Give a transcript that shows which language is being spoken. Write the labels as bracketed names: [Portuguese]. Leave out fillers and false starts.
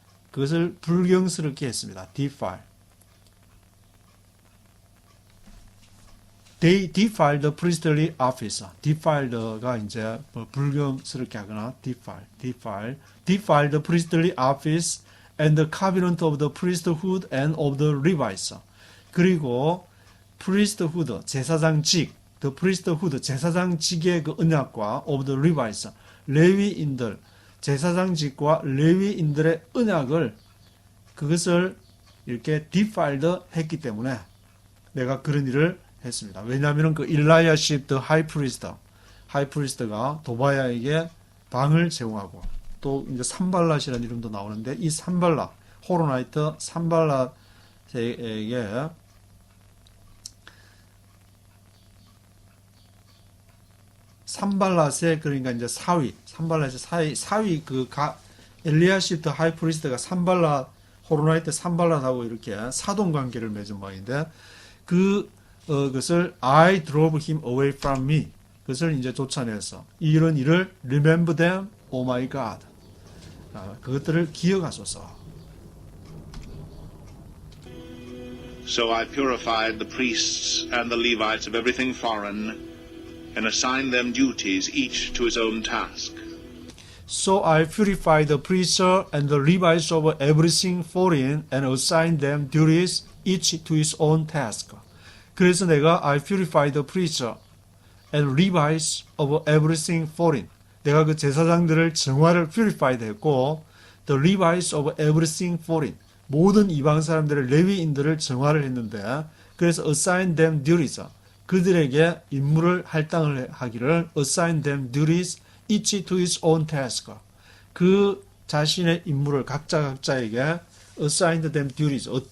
[Korean] 그것을 불경스럽게 했습니다. [English] defile. They defiled the priestly office. defiled가 [Korean] 이제 불경스럽게 하거나 [English] defiled the priestly office and the covenant of the priesthood and of the Levites. [Korean] 그리고 priesthood 제사장직, the priesthood 제사장직의 그 언약과 [English] of the Levites [Korean] 레위인들 제사장직과 레위인들의 언약을 그것을 이렇게 defiled 했기 때문에 내가 그런 일을 했습니다. 왜냐하면 그 엘리아십 the high priest가 도비야에게 방을 제공하고 또 이제 산발랏이라는 이름도 나오는데 이 산발랏 호로나이트 산발랏에게 산발랏의 그러니까 이제 산발랏의 사위 그 엘리아십 the high priest가 산발랏 호로나이트 산발랏하고 이렇게 사돈 관계를 맺은 모양인데 그것을 [English] I drove him away from me. [Korean] 그것을 이제 쫓아내서 이런 일을 [English] remember them, oh my God. [Korean] 그것들을 기억하소서. [English] So I purified the priests and the Levites of everything foreign and assigned them duties, each to his own task. So I purified the priests and the Levites of everything foreign and assigned them duties, each to his own task. [Korean] 그래서 내가 [English] I purified the priests and Levites of everything foreign. [Korean] 내가 그 제사장들을 정화를 purified 했고 [English] the Levites of everything foreign. [Korean] 모든 이방 사람들의 레위인들을 정화를 했는데 그래서 [English] assign them duties. [Korean] 그들에게 임무를 할당을 하기를 [English] assign them duties each to his own task. [Korean] 그 자신의 임무를 각자에게 [English] assigned them duties.